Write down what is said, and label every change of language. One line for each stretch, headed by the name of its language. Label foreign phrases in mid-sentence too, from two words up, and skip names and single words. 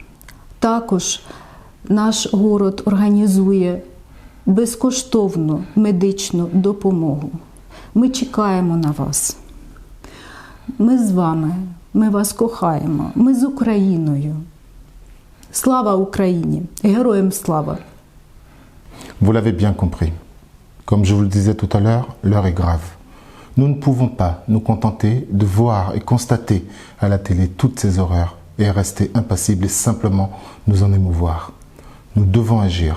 Ukrainian: Також наш город організує безкоштовну медичну допомогу. Ми чекаємо на вас. Ми з вами, ми вас кохаємо, ми з Україною. Слава Україні! Героям слава!
French: Vous l'avez bien compris. Comme je vous le disais tout à l'heure est grave. Nous ne pouvons pas nous contenter de voir et constater à la télé toutes ces horreurs et rester impassibles et simplement nous en émouvoir. Nous devons agir.